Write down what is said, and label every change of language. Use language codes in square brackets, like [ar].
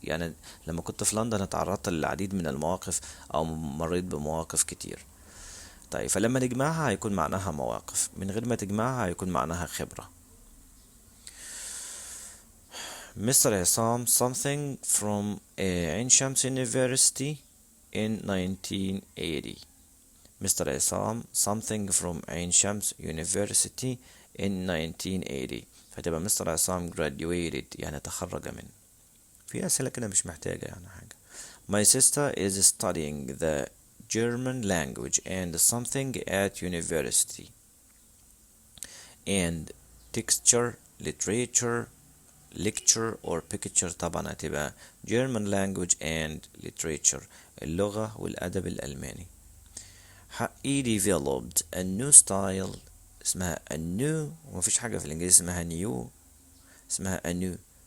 [ar] يعني لما كنت في لندن اتعرضت للعديد من المواقف او مريت بمواقف كتير. طيب فلما نجمعها هيكون معناها مواقف, من غير ما تجمعها هيكون معناها خبرة. [en] Mr. Hissam something from Ain Shams University in 1980. Mr. Hissam something from Ain Shams University in 1980. [ar] فتبقى Mr. Hissam graduated يعني تخرج من. في أسئلة كده مش محتاجة يعني حاجة. [en] My sister is studying the German language and something at university. And texture, literature, lecture or picture. [ar] طبعا هتبقى [en] German language and literature [ar] اللغة والأدب الألماني. [en] He developed a new style [ar] اسمها a new, ومفيش حاجة في الإنجليزي اسمها new, اسمها a new.